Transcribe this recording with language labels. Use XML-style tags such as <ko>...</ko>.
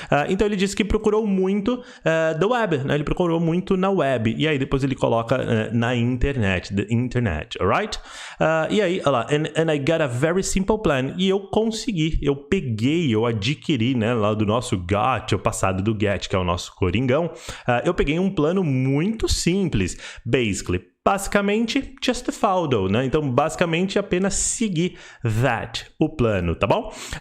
<pt>Então ele disse que procurou muito</pt> <en>the web,</en> <pt>né? Ele procurou muito na web. E aí depois ele coloca na internet,</pt> <en>the internet, alright?</en> <pt>E aí, olha lá,</pt> <en>and I got a very simple plan.</en> <pt>E eu consegui, eu adquiri, né? Lá do nosso got, o passado do get, que é o nosso coringão. Eu peguei um plano muito simples, basicamente,</pt> <en>just follow,</en> <pt>né? Então, basicamente, apenas seguir that, o plano, tá bom?</pt>